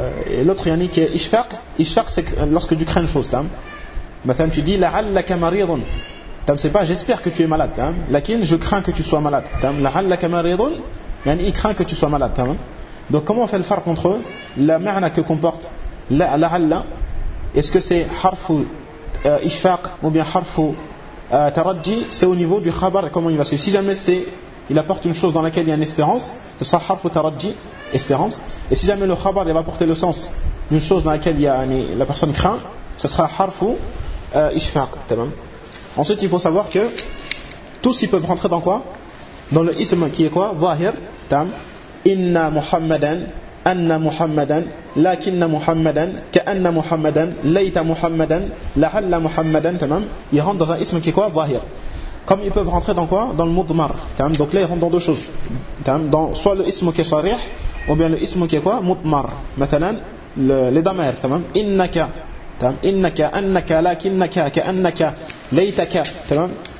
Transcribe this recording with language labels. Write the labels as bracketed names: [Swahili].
[French] Et l'autre يعني qui est ishfaq c'est lorsque tu crains une chose. مثلا tu dis [Arabic] لعلك مريض. [French] C'est pas j'espère que tu es malade. لكن je crains que tu sois malade. [Arabic] لعلك مريض يعني [French] il craint que tu sois malade. Donc comment on fait le farq entre eux, la معنى que comporte لعل est-ce que c'est harf ishfaq ou bien harf taraddi, c'est au niveau du khabar comment il va se dire. Si jamais il apporte une chose dans laquelle il y a une espérance, ce sera harf taraddi, espérance. Et si jamais le khabar va apporter le sens d'une chose dans laquelle la personne craint, ce sera harf ishfaq. Ensuite, il faut savoir que tous ils peuvent rentrer dans quoi? Dans le ism qui est quoi? Zahir, tam. [Arabic] Inna Muhammadan. أن محمدا لكن محمدا كأن محمدا ليت محمدا لعل محمدا تمام يهون [French] dans un [Arabic] اسم qui est quoi ظاهر [French] comme ils peuvent rentrer dans quoi dans le [Arabic] مضمر تمام [French] donc là ils rentrent dans deux choses [Arabic] تمام dans soit le اسم qui est صريح [French] ou bien le [Arabic] اسم [French] qui est quoi [Arabic] مضمر مثلا les ضمائر تمام إنك تمام إنك أنك لكنك كأنك ليتك تمام